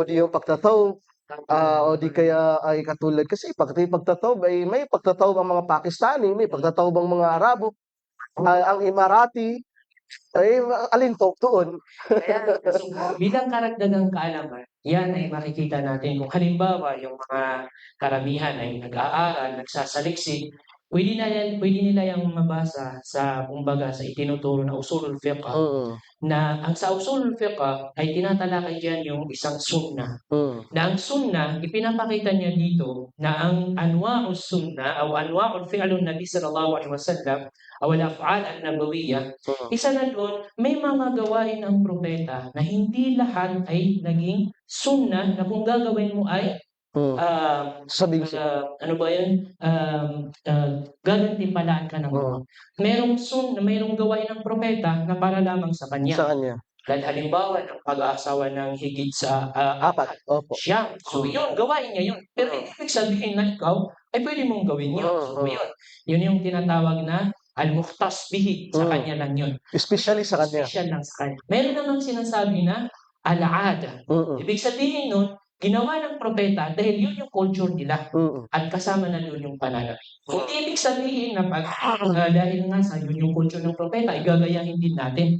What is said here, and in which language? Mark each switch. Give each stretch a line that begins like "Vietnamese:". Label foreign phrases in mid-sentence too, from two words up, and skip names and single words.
Filipino: di yung pagtataw, o di kaya ay katulad kasi pagka yung pagtataw ay may pagtataw ang mga Pakistani, may pagtataw ang mga Arabo, ang Emirati, ay alin po doon? kaya so bilang karagdagang kaalaman, yan ay makikita natin kung halimbawa yung mga karamihan ay nag-aaral, nagsasaliksik, puwede nila yang mabasa sa kumbaga sa itinuturo na
Arabic: أصول الفقه. Mm,
Filipino: Na ang sa
Arabic: أصول الفقه
Filipino: ay tinatalakay diyan yung isang sunnah, mm, na ang sunnah ipinapakita niya dito na ang
Arabic: أنواع السنة
Filipino: o
Arabic: أنواع فعل النبي صلى الله عليه وسلم
Filipino: o
Arabic: الأفعال النبوية, mm,
Filipino: isa na dun may mga gawain ang propeta na hindi lahat ay naging sunnah na kung gagawin mo ay Sabihin ko ano ba yun? Gagantimpalaan ka ng Ama. Mayroong gawain ng propeta na para lamang sa kanya. sa kanya. Dahil halimbawa ng pag-aasawa ng higit sa Apat. Opo. siyam. So yun, gawain niya yun. Pero hindi ibig sabihin na ikaw ay pwede mong gawin yun. So yun. Yun yung tinatawag na
Arabic: المختص به.
Filipino: Sa kanya lang yun. Especially sa kanya. Special lang sa kanya. Meron namang sinasabi na al-aada. Ibig sabihin nun, ginawa ng propeta dahil yun yung culture nila. At kasama na yun yung pananamit. Hindi ibig sabihin na pag dahil nga sa yun yung culture ng propeta, ay gagayahin din natin.